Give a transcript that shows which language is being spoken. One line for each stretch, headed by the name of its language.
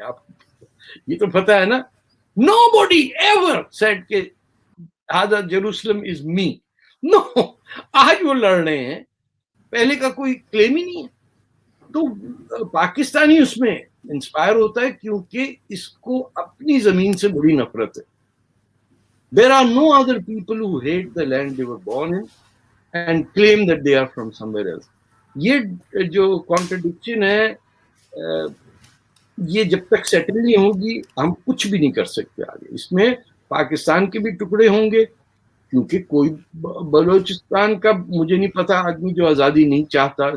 Urdu: آپ یہ تو پتا ہے نا,
English: nobody ever said
Urdu: کہ هذا جیروسلم
English: is me.
Urdu: No, آج وہ لڑ رہے ہیں, پہلے کا کوئی کلیم ہی نہیں ہے. تو پاکستانی اس میں انسپائر ہوتا ہے کیونکہ اس کو اپنی زمین سے بڑی نفرت ہے.
English: There are no other people who hate the land they were born in and claim that they are from somewhere else.
Urdu: یہ جو کانٹرڈکشن ہے یہ جب تک سیٹل نہیں ہوگی ہم کچھ بھی نہیں کر سکتے آگے. اس میں پاکستان کے بھی ٹکڑے ہوں گے کیونکہ کوئی بلوچستان کا مجھے نہیں پتا آدمی جو آزادی نہیں چاہتا.